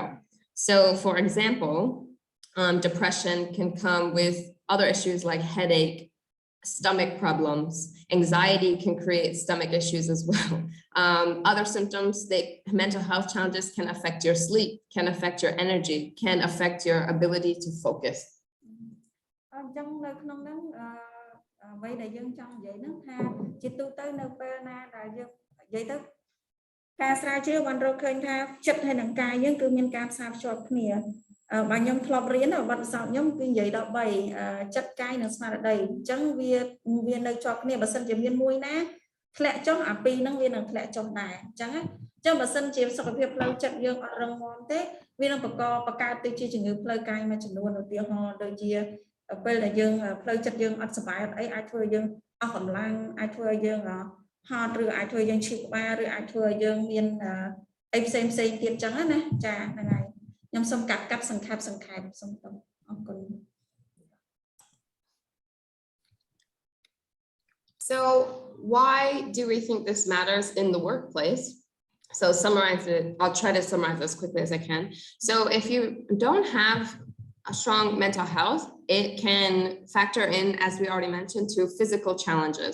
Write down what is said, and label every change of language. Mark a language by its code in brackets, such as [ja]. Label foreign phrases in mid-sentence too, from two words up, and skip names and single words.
[en] So for example, depression can come with other issues like headache, stomach problems. Anxiety can create stomach issues as well. Other symptoms, mental health challenges can affect your sleep, can affect your energy, can affect your ability to focus. [vi] Vậy đó [km] ការស្រាវជ្រាវបានរកឃើញថាចិត្តហើយនឹងកាយយើងគឺមានការផ្សារភ្ជាប់គ្នាបើខ្ញុំធ្លាប់រៀនបទពិសោធន៍ខ្ញុំគឺនិយាយដល់3ចិត្តកាយនិង ស្មារតីអញ្ចឹងវានៅជាប់គ្នាបើសិនជាមានមួយណាធ្លាក់ចុះអាពីរហ្នឹងវានឹងធ្លាក់ចុះដែរអញ្ចឹងបើសិនជាសុខភាពផ្លូវចិត្តយើងអត់រឹងមាំទេវានឹងបង្កើតទៅជាជំងឺផ្លូវកាយមួយចំនួនឧទាហរណ៍ដូចជាពេលដែលយើងផ្លូវចិត្តយើងអត់សុបាយអត់អីអាចធ្វើយើងអស់កម្លាំងអាចធ្វើយើងហត់ឬអាចធ្វើយើងឈឺក្បាលឬអាចធ្វើយើងមានអីផ្សេងទៀតចឹងណាចាហ្នឹងហើយខ្ញុំសូមកាត់សង្ខេបសូមទៅអរគុណ [en] So why do we think this matters in the workplace? So summarize it. I'll try to summarize as quickly as I can. So if you don't have a strong mental health, it can factor in, as we already mentioned, to physical challenges.